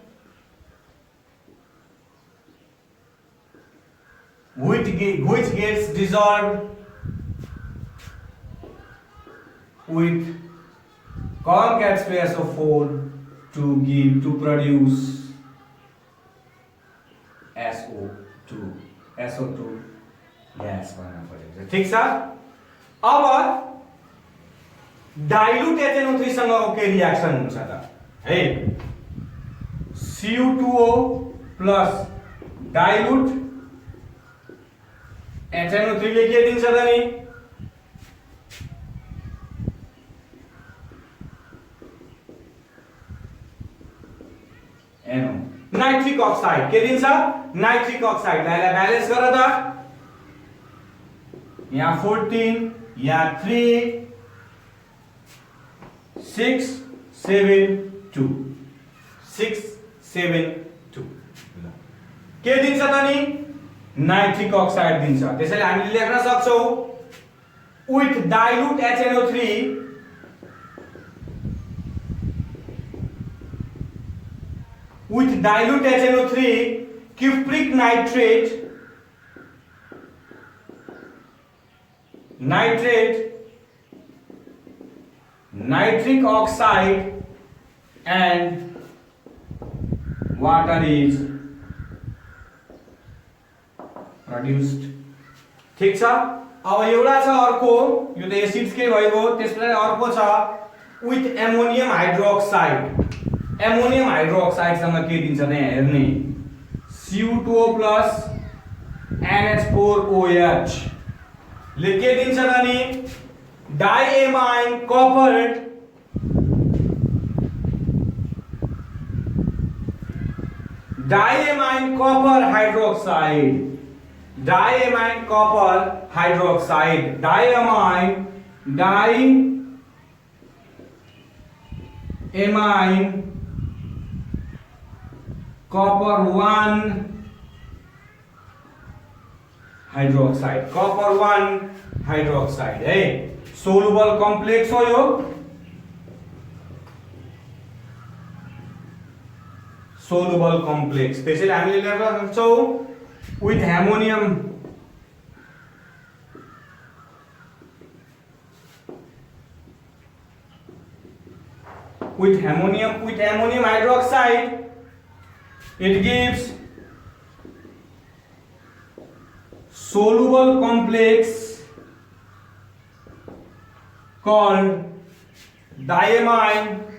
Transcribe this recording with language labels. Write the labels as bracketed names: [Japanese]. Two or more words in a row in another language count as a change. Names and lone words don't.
[English] with conc H2SO4 to produce SO2 gas [Nepali] बन्न पर्यो। ठीक छ। अब डाइल्युट HNO3 सँग के रिएक्सन हुन्छ त है, Cu2O [English] plus dilute [Nepali] HNO3 ले के दिन्छ त नि, [English] nitric oxide [Nepali] के दिन्छ, [English] nitric oxide. [Nepali] लाई ब्यालेन्स गर त, यहाँ 14 यहाँ 3 6 7 2 के दिन्छ त नि, [English] nitric oxide [Nepali] दिन्छ। त्यसैले हामीले लेख्न सक्छौं [English] with dilute HNO3 cupric nitric oxide and water is produced। [Nepali] ठीक छ। अब एउटा छ अर्को, यो त एसिड्स के भइगयो, त्यसपछि अर्को छ [English] with ammonium hydroxide [Nepali] सँग के दिन्छ त यहाँ हेर्ने, [English] Cu2O प्लस [Nepali] NH4OH ले के दिन्छ त नि, [English] diamine copper hydroxide, diamine copper copper 1 hydroxide [Nepali] है, [English] soluble complex [Nepali] हो यो, [English] soluble complex. [Nepali] त्यसैले हामीले लेख्न सक्छौं [English] with ammonium hydroxide it gives soluble complex called diamine